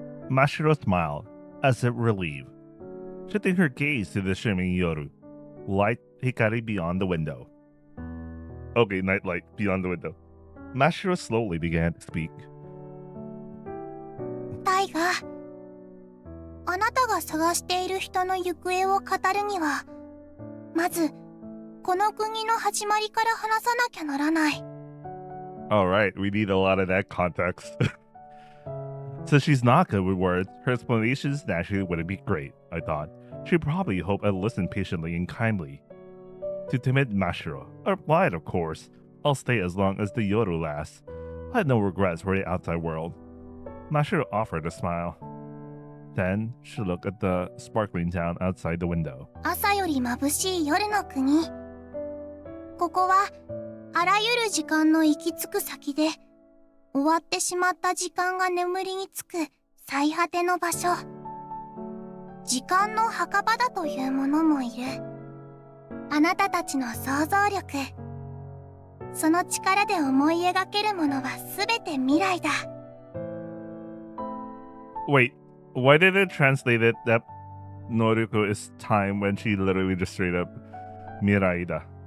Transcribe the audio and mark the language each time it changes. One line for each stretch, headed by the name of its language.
English: Mashiro smiled, as if relieved, shifting her gaze to the shimmering Yoru, light hikari beyond the window. Okay, night light beyond the window. Mashiro slowly began to speak.
Japanese: タイガ、あなたが探している人の行方を語るには、まずこの国の始まりから話さなきゃならない。
English: Alright, we need a lot of that context. Since she's not good with words, her explanations naturally wouldn't be great, I thought. She'd probably hope I'd listen patiently and kindly. To timid Mashiro, I replied, of course. I'll stay as long as the Yoru lasts. I had no regrets for the outside world. Mashiro offered a smile. Then she looked at the sparkling town outside the window.
Japanese: 朝より眩しい夜の国。ここはあらゆる時間の行き着く先で、終わってしまった時間が眠りにつく最果ての場所。時間の墓場だというものもいる。あなたたちの想像力、その力で思い描けるものはすべて未来だ。
English: Wait, why did it translate it that Noriko is time when she literally just straight up Miraida?